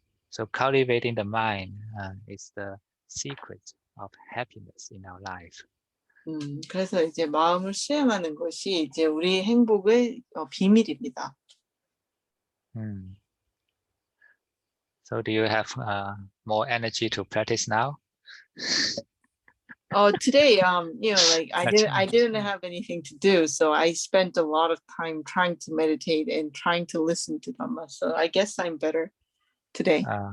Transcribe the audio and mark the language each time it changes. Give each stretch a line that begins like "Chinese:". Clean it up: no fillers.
English: So cultivating the mind is the secret of happiness in our life.
Korean: 그래서 이제 마음을 수행하는 것이 이제 우리 행복의 비밀입니다.
English: So do you have more energy to practice now? Today, like I didn't have anything to do, so I spent a lot of time trying to meditate and trying to listen to Dhamma. So I guess I'm better today.